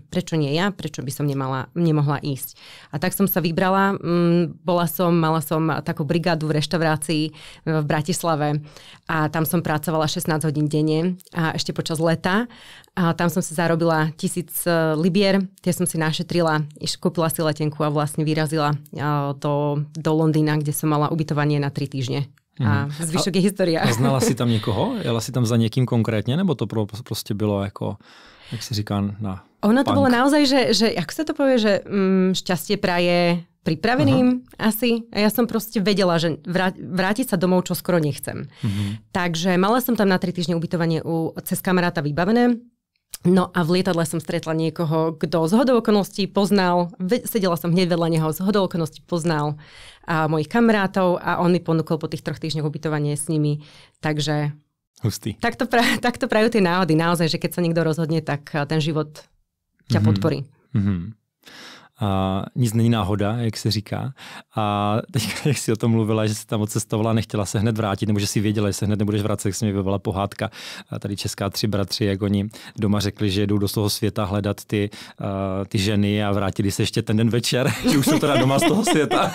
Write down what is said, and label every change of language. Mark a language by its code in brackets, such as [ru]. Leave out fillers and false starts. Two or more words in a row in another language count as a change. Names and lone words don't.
[sk] Prečo nie ja, prečo by som nemohla ísť. A tak som sa vybrala, mala som takú brigádu v reštaurácii v Bratislave a tam som pracovala 16 hodín denne a ešte počas leta. A tam som si zarobila 1000 libier, tie som si našetrila, kúpila si letenku a vlastne vyrazila do Londýna, kde som mala ubytovanie na 3 týždne. A zvyšok je história. [cs] A znala si tam někoho? Jela si tam za někým konkrétně? Nebo to prostě bylo jako, jak se říká, na [sk] Ono to [cs] punk? [sk] bolo naozaj, že ako sa to povie, že šťastie praje pripraveným asi. A ja som proste vedela, že vrátiť sa domov čo skoro nechcem. Takže mala som tam na 3 týždne ubytovanie cez kamaráta vybavené. No a v lietadle som stretla niekoho, kto z hodou okolností poznal, sedela som hneď vedľa neho, z hodou okolností poznal mojich kamarátov a on mi ponúkol po tých 3 týždňoch ubytovanie s nimi. Takže hustý. Tak to prajú tie náhody. Naozaj, že keď sa niekto rozhodne, tak ten život ťa podporí. [cs] A nic není náhoda, jak se říká. A teď, jak jsi o tom mluvila, že jsi tam odcestovala, nechtěla se hned vrátit, nebo že si věděla, že se hned nebudeš vracet, jak se mi vyvolala pohádka. A tady česká 3 bratři, jak oni doma řekli, že jedou do toho světa hledat ty ženy a vrátili se ještě ten den večer, že už jsou teda doma z toho světa.